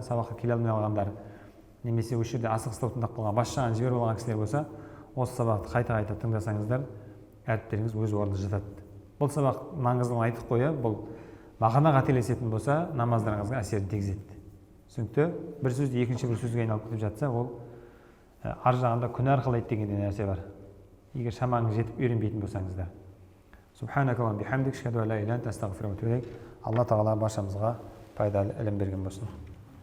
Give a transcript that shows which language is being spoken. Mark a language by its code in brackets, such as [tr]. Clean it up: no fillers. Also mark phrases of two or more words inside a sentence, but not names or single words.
[kk] Сабаққа келе алмай қалғандар, немесе осы жерде асығыстау тыңдап қалған, бас жағын жіберіп алған кісілер болса, осы сабақты қайта-қайта тыңдасаңыздар, әріптеріңіз өз орнында жатады. Бұл сабақ маңыздылығын айтып қоя, бұл мағына қателесетін болса, намаздарыңызға әсерін тигізеді. Түсінікті? Bir сөзді екінші бір сөзге айналып кетіп жатса, ол ар жағында күнә арқалайды деген нәрсе бар. Егер шамаңыз жетіп үйренбейтін болсаңыздар. [ar] سبحانك اللهم بحمدك، أشهد أن لا إله إلا أنت، أستغفرك وأتوب إليك. [kk] Алла тағала баршамызға пайдалы ілім берген болсын.